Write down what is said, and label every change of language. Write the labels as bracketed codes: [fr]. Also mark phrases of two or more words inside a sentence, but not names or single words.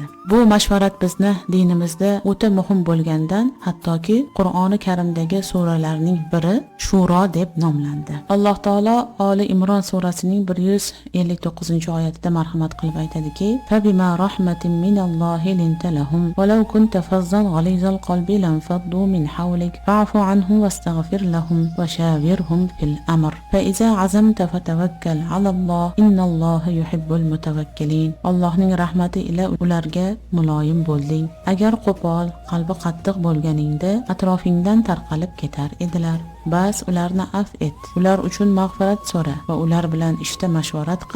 [uz] Bu mashvarat bizni dinimizda o'ta muhim bo'lgandan, hattoki Qur'oni Karimdagi suralarning biri Shuro deb nomlandi. Alloh taolo Oli Imron surasining 159-oyatida marhamat qilib aytadiki: [ar] "فبما رحمة من الله لنت لهم ولو كنت فظا غليظ القلب لانفضوا من حولك فاعف عنهم واستغفر لهم وشاورهم في الأمر فإذا عزمت فتوكل على الله إن الله يحب المتوكلين." [uz] Allohning rahmati ila ularga muloyim bo'lding. Agar qo'pol, qalbi qattiq bo'lganingda atrofingdan tarqalib ketar edilar. Bas ularni afv et. Ular uchun mag'firat so'ra va ular bilan ishda mashvarat qil.